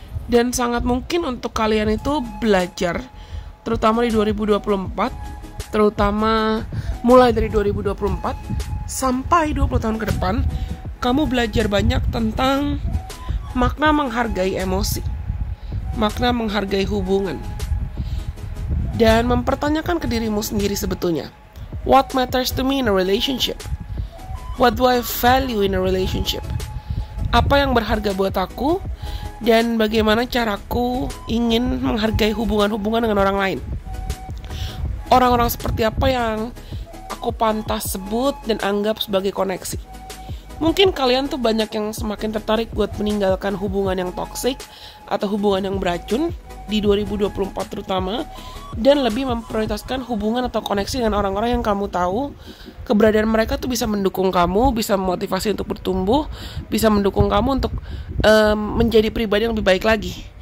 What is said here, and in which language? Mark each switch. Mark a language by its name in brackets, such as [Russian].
[Indonesian] Dan sangat mungkin untuk kalian itu belajar, terutama di 2024, terutama mulai dari 2024 sampai 20 tahun ke depan, kamu belajar banyak tentang makna menghargai emosi, makna menghargai hubungan, dan mempertanyakan ke dirimu sendiri sebetulnya, [English] what matters to me in a relationship? What do I value in a relationship? [Indonesian] Apa yang berharga buat aku, dan bagaimana caraku ingin menghargai hubungan-hubungan dengan orang lain. Orang-orang seperti apa yang aku pantas sebut dan anggap sebagai koneksi. Mungkin kalian tuh banyak yang semakin tertarik buat meninggalkan hubungan yang toksik atau hubungan yang beracun di 2024 terutama, dan lebih memprioritaskan hubungan atau koneksi dengan orang-orang yang kamu tahu keberadaan mereka tuh bisa mendukung kamu, bisa memotivasi untuk bertumbuh, bisa mendukung kamu untuk menjadi pribadi yang lebih baik lagi.